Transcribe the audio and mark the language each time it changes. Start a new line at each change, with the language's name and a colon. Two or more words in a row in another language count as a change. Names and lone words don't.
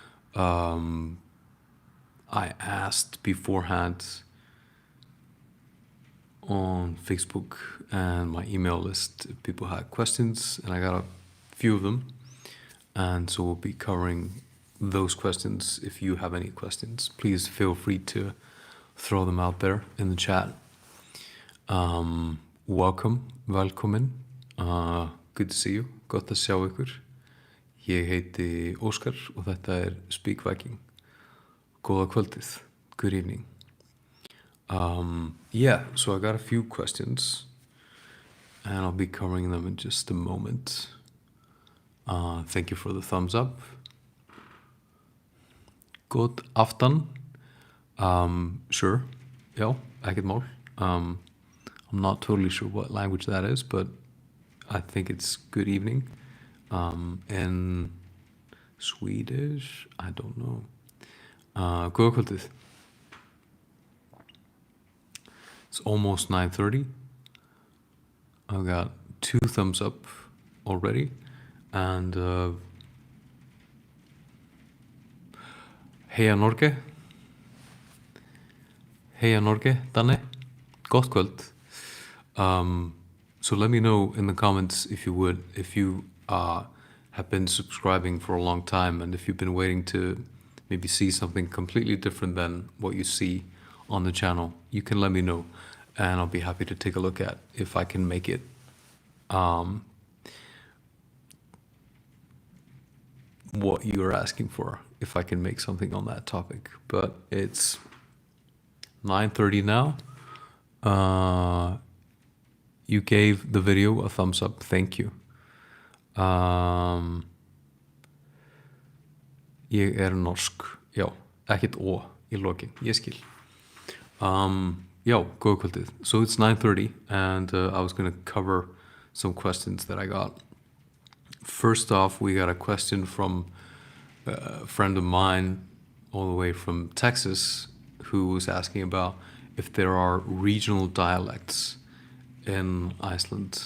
English: I asked beforehand on Facebook and my email list if people had questions, and I got a few of them. And so we'll be covering those questions. If you have any questions, please feel free to throw them out there in the chat.
Icelandic: Velkomin.
English: Good to see you.
Icelandic: Gott að sjá ykkur. Ég heiti Óskar og þetta Speak Viking. Góða kvöldið.
English: Good evening. So I got a few questions and I'll be covering them in just a moment. Thank you for the thumbs up.
Swedish: God aftan. Sure.
Icelandic: Já, ekkert mál.
English: I'm not totally sure what language that is, but I think it's good evening. In Swedish, I don't know.
Icelandic: Góða kvöldið.
English: It's almost 9:30. I've got 2 thumbs up already.
Norwegian: And Heia Norge. Heia Norge, Danne.
Icelandic: Gott kvöld.
English: So let me know in the comments if you would, if you have been subscribing for a long time and if you've been waiting to maybe see something completely different than what you see on the channel. You can let me know and I'll be happy to take a look at if I can make it what you're asking for, if I can make something on that topic. But it's 9:30 now. You gave the video a thumbs up. Thank you.
Icelandic: Ég norsk. Já, ekkert ó í lokin. Ég skil. Já, góða kvöldið.
English: So it's 9:30 and I was going to cover some questions that I got. First off, we got a question from a friend of mine all the way from Texas who was asking about if there are regional dialects in Iceland.